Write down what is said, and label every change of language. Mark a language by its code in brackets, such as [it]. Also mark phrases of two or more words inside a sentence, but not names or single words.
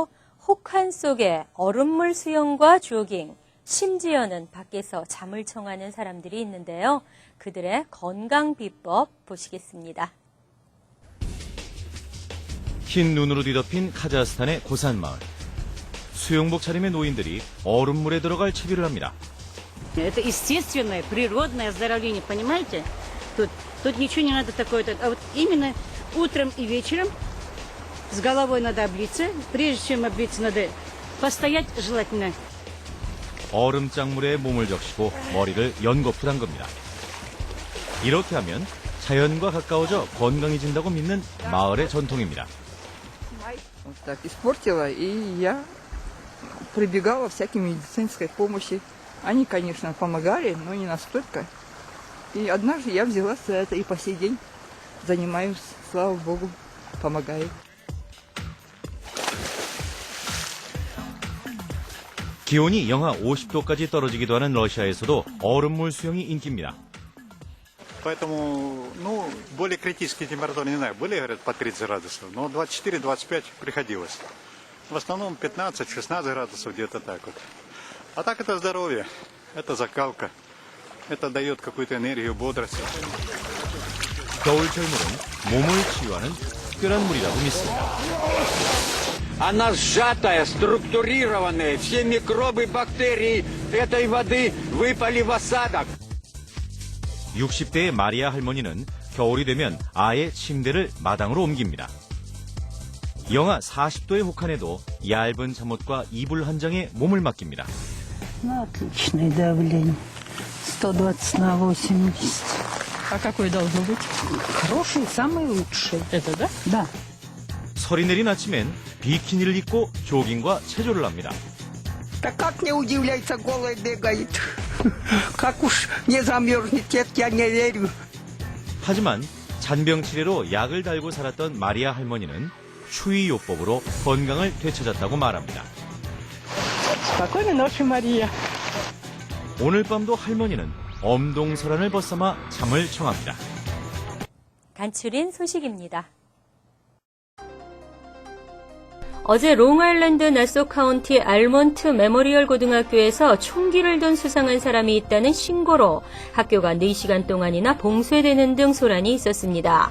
[ko] 혹한 속에 얼음물 수영과 조깅, 심지어는 밖에서 잠을 청하는 사람들이 있는데요. 그들의 건강 비법 보시겠습니다. 흰 눈으로 뒤덮인 카자흐스탄의 고산마을. 수영복 차림의 노인들이 얼음물에 들어갈 채비를 합니다. [ru] Это естественное, природное оздоровление, понимаете? Тут ничего не надо такое. А вот именно утром и вечером с головой надо облиться. Прежде чем облиться, надо постоять желательно. [ko] 얼음장물에 몸을 적시고 머리를 연거푸 담급니다. 이렇게 하면 자연과 가까워져 건강해진다고 믿는 마을의 전통입니다. [ru] Так испортила, и я прибегала всякой медицинской помощи. Они, конечно, помогали, но не настолько. И однажды я взялась за это и по сей день занимаюсь, слава богу, помогает. [ko] 기온이 영하 50도까지 떨어지기도 하는 러시아에서도 얼음물 수영이 인기입니다. [ru] Поэтому, более критические температуры, не знаю, были, говорят, по 30 градусов, но 24-25 приходилось. В основном 15-16 градусов, где-то так вот. А так это здоровье, это закалка, это дает какую-то энергию, бодрость. [ko] 겨울철물은 몸을 치유하는 특별한 물이라고 믿습니다. [ru] Она сжатая, структурированная, все микробы, бактерии этой воды выпали в осадок. [ko] 60대의 마리아 할머니는 겨울이 되면 아예 침대를 마당으로 옮깁니다. 영하 40도의 혹한에도 얇은 잠옷과 이불 한 장에 몸을 맡깁니다. [ru] Отличное давление. 120 на 80. А какое должно быть? Хорошее, самое лучшее. Это, да? Да. [ko] 설이 내린 아침엔 비키니를 입고 조깅과 체조를 합니다. [ru] Да как не удивляется, голая бегает. Как уж не замерзнет, я не верю. [ko] 하지만 잔병 치레로 약을 달고 살았던 마리아 할머니는 추위요법으로 건강을 되찾았다고 말합니다. [ru] Спокойной ночи, Мария. [ko] 오늘 밤도 할머니는 엄동설안을 벗삼아 잠을 청합니다. 간추린 소식입니다. 어제 롱아일랜드 나소 카운티 알몬트 메모리얼 고등학교에서 총기를 든 수상한 사람이 있다는 신고로 학교가 4시간 동안이나 봉쇄되는 등 소란이 있었습니다.